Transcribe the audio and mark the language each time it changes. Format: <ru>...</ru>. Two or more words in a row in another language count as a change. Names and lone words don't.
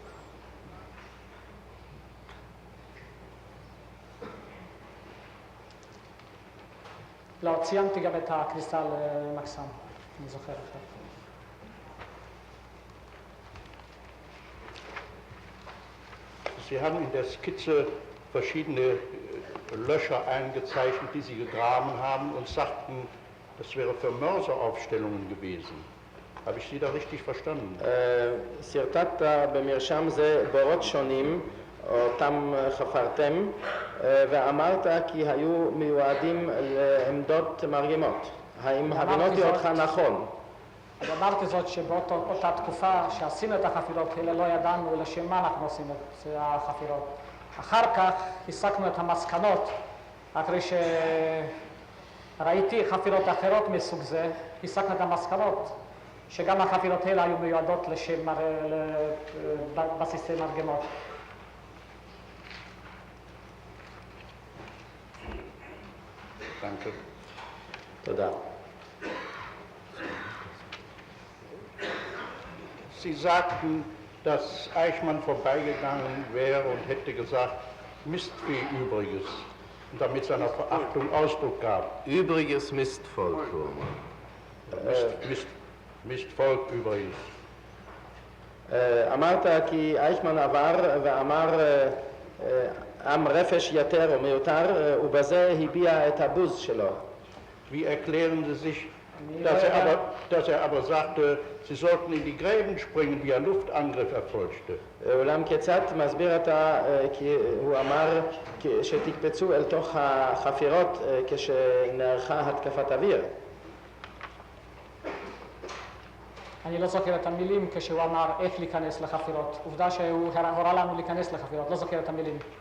<he>לא, ציינתי גם את הכניסה למחסן, אני זוכר עכשיו.</he> <de>Sie haben in der Skizze verschiedene Löcher eingezeichnet, die Sie gegraben haben und sagten, das wäre für Mörseraufstellungen gewesen. Habe ich Sie da richtig verstanden?</de> <he>סרטטת במרשם זה בורות שונים, אותם חפרתם, ואמרת כי היו מיועדים לעמדות מרגימות. האם הבנתי אותך נכון? אמרתי זאת שבאותה תקופה שעשינו את החפירות האלה לא ידענו לשם מה אנחנו עושים את החפירות. אחר כך הסקנו את המסקנות, אחרי שראיתי חפירות אחרות מסוג זה, הסקנו את המסקנות, שגם החפירות האלה היו מיועדות לבסיסי מרגמות.</he> <de>Danke.</de> <he>תודה.</he> <de>Sie sagten, dass Eichmann vorbeigegangen wäre und hätte gesagt, Mistvieh Übriges, und damit seiner Verachtung Ausdruck gab. Übriges Mistvolk, Mistvolk übrigens.</de> <he>אמרת כי אייכמן עבר ואמר עם רפש יתר או מיותר, ובזה הביע את הבוז שלו.</he> <de>Wie erklären Sie sich, dass er aber sagte, Sie sollten in die Gräben springen, wie ein Luftangriff erfolgte?</de> <he>אולם כיצד מסביר אתה כי הוא אמר שתקפצו אל תוך החפירות כשנערכה התקפת אוויר? אני לא זוכר את המילים כשהוא אמר איך להיכנס לחפירות. עובדה שהוא הורה לנו להיכנס לחפירות, לא זוכר את המילים.</he>